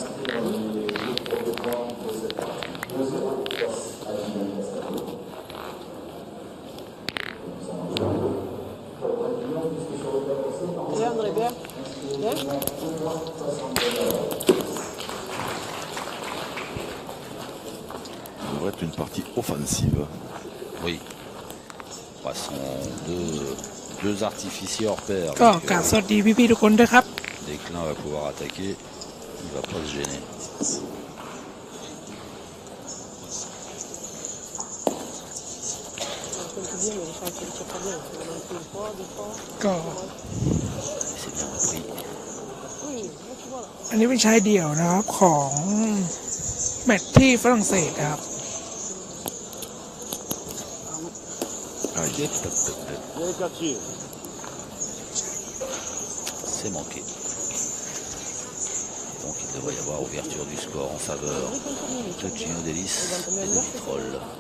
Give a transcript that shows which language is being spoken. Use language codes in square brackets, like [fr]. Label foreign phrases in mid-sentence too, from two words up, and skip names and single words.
[fr] Bien, André, bien. Bien. Ça devrait être une partie offensive. Oui. Ce sont deux artificiers hors pair. [th] ก็กราบสวัสดีพี่ๆทุกคนด้วยครับ [fr] Déclin va pouvoir attaquer. Il va pas se gêner. C'est bien repris. [th] อันนี้เป็นชายเดี่ยวนะครับของแมตช์ที่ฝรั่งเศสนะครับ [fr] C'est manqué. Donc il devrait y avoir ouverture du score en faveur de Gino Delis et de Vitrolles.